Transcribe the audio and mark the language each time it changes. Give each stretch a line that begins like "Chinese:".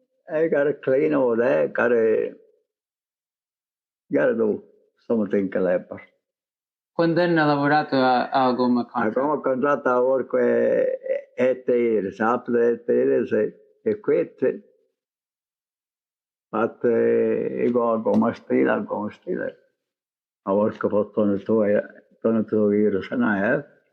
English: I got to clean over there, got to do something clever.
Italian: Quando hanno lavorato a Goma contract?
English: A Goma contract I work 8 years. After 8 years, I quit. But I go a Goma steel. I work for 22 years and a half.